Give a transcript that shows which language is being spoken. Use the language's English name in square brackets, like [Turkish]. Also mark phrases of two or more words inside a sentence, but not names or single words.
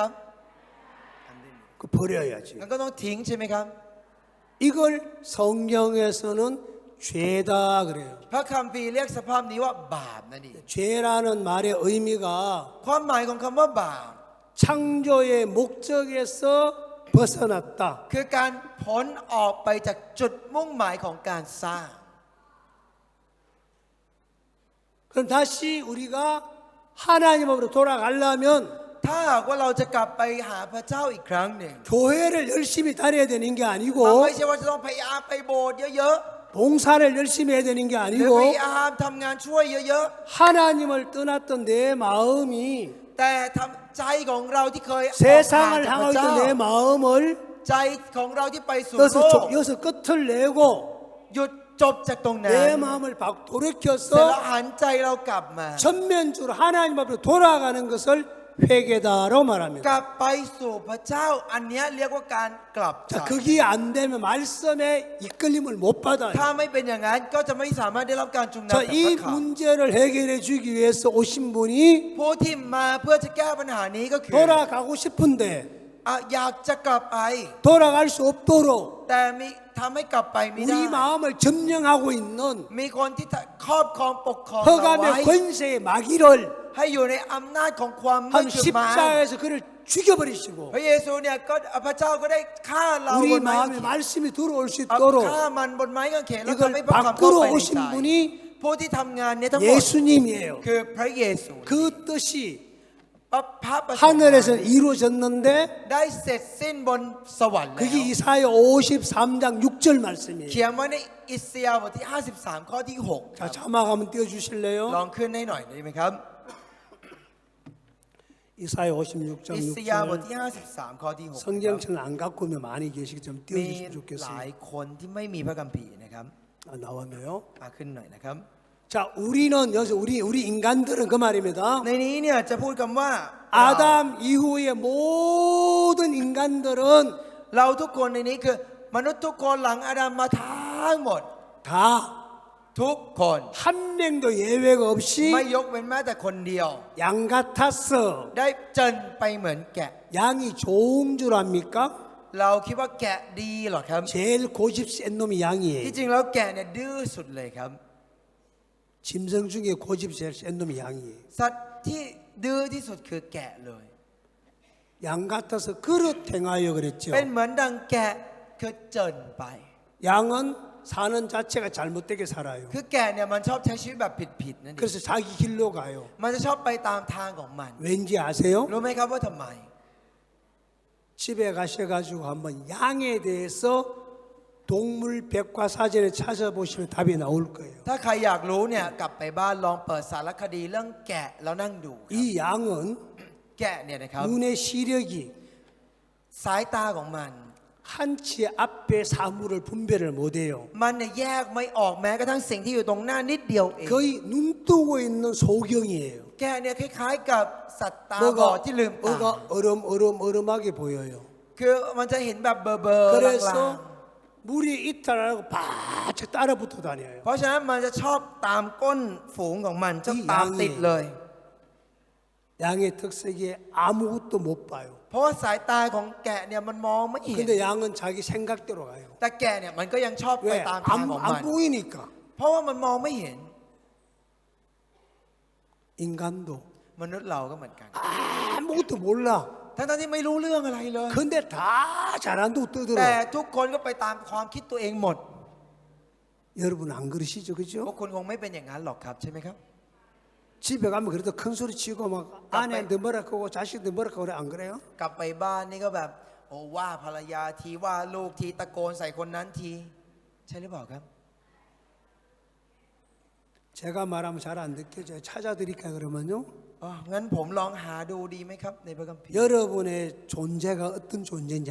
[Korean] 그 버려야지. [Thai] งั้นก็ต้องทิ้งใช่ไหมครับ [Korean] 이걸 성경에서는 죄다 그래요. [Thai] พระคัมภีร์เรียกสภาพนี้ว่าบาปนั่นเอง [Korean] 죄라는 말의 의미가 [Thai] ความหมายของคำว่าบาป [Korean] 창조의 목적에서 벗어났다. [Thai] คือการพ้นออกไปจากจุดมุ่งหมายของการสร้าง [Korean] 그럼 다시 우리가 하나님으로 돌아가려면 [Thai] ถ้าหากว่าเราจะกลับไปหาพระเจ้าอีกครั้งหนึ่ง [Korean] 교회를 열심히 다녀야 되는 게 [Thai] มัน [Korean] 아니고 [Thai] ไม่ใช่ว่าจะต้องพยายามไปโบสถ์เยอะ [Korean] 봉사를 열심히 해야 되는 게 [Thai] ๆหรือ [Korean] 아니고 [Thai] พยายามทำงานช่วยเยอะ [Korean] 하나님을 떠났던 내 마음이 [Thai] ๆแต่ทำใจของเราที่เคยออกห่าง [Korean] 세상을 [Thai] จากพ [Korean] 향하고 [Thai] ระเจ้า [Korean] 있던 내 마음을 [Thai] ใจของเราที่ไปสู่ [Korean] 여기서, [Thai] โลก [Korean] 여기서 끝을 내고 [Thai] หยุดจบจากตรงนั้น [Korean] 내 마음을 박 [Thai] เสร็จแล้ว [Korean] 돌이켜서 [Thai] หันใจเรากลับมา [Korean] 전면적으로 하나님 앞으로 돌아가는 것을 회개다로 [Thai] ก [Korean] 말합니다. [Thai] ลับไปสู่พระเจ้าอันเนี้ยเรียกว่าการกลับใจ [Korean] 자, 그게 안 되면 말씀의 이끌림을 못 [Thai] ถ้า [Korean] 받아요. [Thai] ไม่เป็นอย่างนั้นก็จะไม่สามารถได้รับการจุงนำ [Korean] 자, [Thai] จากพ [Korean] 이 [Thai] ระคำ [Korean] 문제를 해결해 주기 위해서 오신 분이 [Thai] ผู้ที่มาเพื่อจะแก้ปัญหานี้ก็คือ [Korean] 돌아가고 싶은데 [Thai] อยากจะกลับไป [Korean] 돌아갈 수 없도록 [Thai] แต่มีทำให้กลับไปไม่ได้ [Korean] 우리 마음을 점령하고 있는 [Thai] มีคนที่ครอบครองปกครองเราไว้ [Korean] 허감의 권세의 마귀를 [Thai] ให้อยู่ในอำนาจของความมื [Korean] 한 [Thai] ดคือมาร [Korean] 십자가에서 그를 죽여버리시고 [Thai] พระเยซูเนี่ยก็พระเจ้าก็ได้ฆ่าเราบ [Korean] 우리 [Thai] นไม้กาง [Korean] 마음에 [Thai] เขน [Korean] 말씀이 들어올 수 [Thai] เอา [Korean] 있도록 [Thai] ฆ่ามันบนไม้กางเขนแล้ว [Korean] 이걸 [Thai] ทำให้พระคำเข้า [Korean] 바꾸러 [Thai] ไปใน [Korean] 오신 [Thai] ใจ [Korean] 분이 [Thai] ผู้ที่ทำงานเนี่ยทั้งหมด [Korean] 예수님이에요. [Thai] คือพระเยซู [Korean] 그 뜻이 [Thai] พระประสงค์ [Korean] 하늘에서 이루어졌는데 [Thai] ได้เสร็จสิ้นบนสวรรค์แล้ว [Korean] 그게 이사야 53장 6절 말씀이에요. [Thai] เขียนไว้ในอิสยาห์บทที่ 53 ข้อที่6 [Korean] 자, 자막 한번 띄워주실래요? [Thai] ลองขึ้นให้หน่อยได้ไหมครับ [Korean] 이사야 56장 [Thai] อิสยาห์บท [Korean] 6절 [Thai] ที่ 53 ข้อที่6 [Korean] 성경책을 안 갖고 오면 많이 계시기 좀 [Thai] มี [Korean] 띄워주시면 [Thai] หลาย [Korean] 좋겠어요. [Thai] คนที่ไม่มีพระคัมภีร์นะครับ [Korean] 아, 나왔네요. [Thai] ขึ้นหน่อยนะครับ [Korean] 자, 우리는 여기서 우리 인간들은 그 말입니다. [Thai] ในนี้เนี่ยจะพูดคำว่า [Korean] 아담 이후의 모든 인간들은 [Thai] เราทุกคนในนี้คือมนุษย์ทุกคนหลังอาดัมมาทั้งหมด [Korean] 다 [Thai] ทุกคน [Korean] 한 명도 예외가 없이 [Thai] ไม่ยกเว้นแม้แต่คนเดียว [Korean] 양 같았어. [Thai] ได้เจนไปเหมือนแกะ [Korean] 양이 좋은 줄 압니까? [Thai] เราคิดว่าแกะดีเหรอครับ [Korean] 제일 고집 센 놈이 [Thai] ที่ [Korean] 양이에요. [Thai] จริงแล้วแกะเนี่ยดื้อสุดเลยครับ [Korean] 짐승 중에 고집 제일 센 놈이 양이에요. [Thai] สัตว์ที่ดื้อที่สุดคือแกะเลย [Korean] 양 같아서 그릇 행하여 그랬죠. [Thai] เป็นเหมือนดังแกะคือเจินไป [Korean] 양은 사는 자체가 잘못되게 살아요. [Thai] คือแกะเนี่ยมันชอบใช้ชีวิตแบบผิดๆนั่นเอง [Korean] 그래서 자기 길로 가요. [Thai] มันจะชอบไปตามทางของมัน [Korean] 왠지 아세요? [Thai] รู้ไหมครับว่าทำไม [Korean] 집에 가셔가지고 한번 양에 대해서 동물 백과사전에 찾아보시면 답이 나올 거예요. [Thai] ถ้าใครอยากรู้เนี่ยกลับไปบ้านลองเปิดสารคดีเรื่องแกะแล้วนั่งดู [Korean] 이 양은 [Thai] แกะเนี่ยนะครับ [Korean] 눈의 시력이 [Thai] สายตาของมัน [Korean] 한치 앞에 사물을 분별을 못해요. [Thai] มันเนี่ยแยกไม่ออกแม้กระทั่งสิ่งที่อยู่ตรงหน้านิดเดียวเอง [Korean] 거의 눈 뜨고 있는 소경이에요. [Thai] แกะเนี่ยคล้ายๆกับสัตว์ตาบอดที่ลืมตา [Korean] 뭐가 얼음하게 보여요. [Thai] คือมันจะเห็นแบบเบลอๆลาง [Korean] 그래서 물이 이탈하고 바짝 따라 붙어 다녀요. [Thai] ๆเพราะฉะนั้นมันจะชอบตามก้นฝูงของมันจะตามติดเลย [Korean] 양의 특색이 아무것도 못 봐요. [Thai] เพราะว่าสายตาของแกะเนี่ยมันมองไม่เห็น [Korean] 근데 양은 자기 생각대로 가요. [Thai] แต่แกะเนี่ยมันก็ยังชอบไป [Korean] 왜? [Thai] ตามทางของมัน [Korean] 안 보이니까. [Thai] เพราะว่ามันมองไม่เห็น [Korean] 인간도 [Thai] มนุษย์เราก็เหมือนกัน [Korean] 아무것도 몰라. [Thai] ทั้งๆที่ไม่รู้เรื่องอะไรเลย [Korean] 근데 다 잘한다고 [Thai] แต่ [Korean] 떠들어. [Thai] ทุกคนก็ไปตามความคิดตัวเองหมด [Korean] 여러분 안 그러시죠, [Thai] พวก [Korean] 그죠? [Thai] คุณคงไม่เป็นอย่างนั้นหรอกครับใช่ไหมครับ [Korean] 집에 가면 그래도 큰 소리 치고 막 아내한테 뭐라 하고 자식한테 뭐라 하고 그래 안 그래요? [Thai] กลับไปบ้านนี่ก็แบบโอ้ว่าภรรยาทีว่าลูกทีตะโกนใส่คนนั้นที ใช่หรือเปล่าครับ [Korean] 제가 말하면 잘 안 듣겠죠. 찾아드릴까 그러면요. [Thai] อ๋องั้นผมลองหาดูดีไหมครับ ในพระคัมภีร์ [Korean] 여러분의 존재가 어떤 존재인지